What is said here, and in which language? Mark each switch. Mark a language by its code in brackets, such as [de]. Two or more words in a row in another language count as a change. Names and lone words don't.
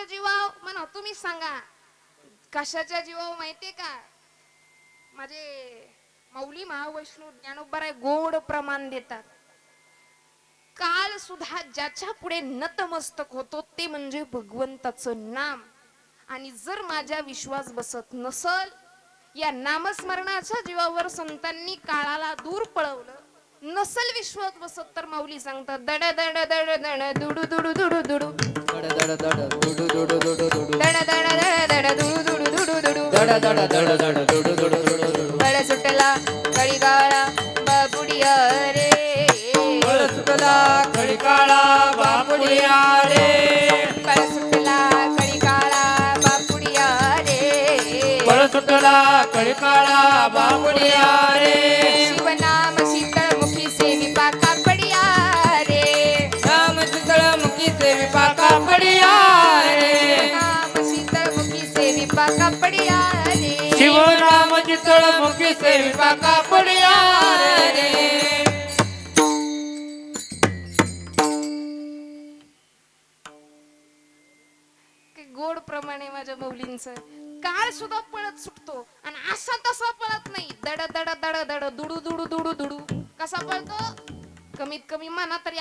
[mr] जीवाव म्हणा तुम्ही सांगा कशाच्या जीवाव माहितीये का माझे माऊली महावैष्णव ज्ञानोबराय गोड प्रमाण देतात काल सुद्धा ज्याच्या पुढे नतमस्तक होतो ते म्हणजे भगवंताचं नाम आणि जर माझा विश्वास बसत नसल या नामस्मरणाच्या जीवावर संतांनी काळाला दूर पळवलं नसल विश्वास बसत तर माऊली सांगतात दड दड दड दड दुडू दुडू दुडू दुडू दड दड दड दुडू दुडू दुडू दुडू दड दड दड दड दुडू दुडू दुडू दुडू दड दड दड दड दुडू दुडू दुडू दुडू बळ सुटला कळीगाळा बाबुडिया रे बळ सुटला खडकाळा बापुडिया रे बळ सुटला कळीगाळा बाबुडिया रे बळ सुटला कळकाळा बापुडिया रे शिवनाम शीतळमुखी सेविपा कापडिया रे राम शीतळ मुखी सेवी पाका पडिया रे नाम शीतळमुखी सेविपा कापडिया रे शिवराम चितळ मुखी सेवी पाका पडिया रे गोड प्रमाणे माझ्या मौलींचं काळ सुद्धा पळत सुटतो आणि असा तसा पळत नाही दड दड दड दड दुडू दुडू दुडू दुडू कसा पळतो कमीत कमी म्हणा तरी